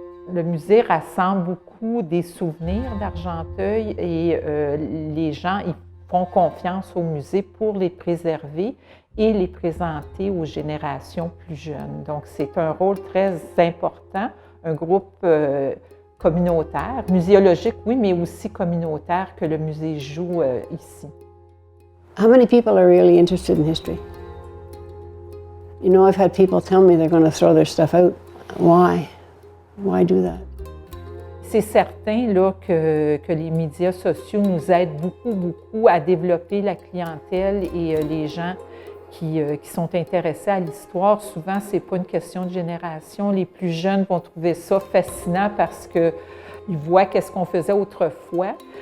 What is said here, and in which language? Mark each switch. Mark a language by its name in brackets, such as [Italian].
[French] Le musée rassemble beaucoup des souvenirs d'Argenteuil et les gens ils font confiance au musée pour les préserver et les présenter aux générations plus jeunes. Donc c'est un rôle très important, un groupe communautaire, muséologique oui, mais aussi communautaire que le musée joue ici. [English] How many people are really interested in history? You know, I've had people tell me they're going to throw their stuff out. Why? Why do that? [French] C'est certain là, que les médias sociaux nous aident beaucoup à développer la clientèle et les gens qui sont intéressés à l'histoire. Souvent, ce n'est pas une question de génération. Les plus jeunes vont trouver ça fascinant parce qu'ils voient qu'est-ce qu'on faisait autrefois.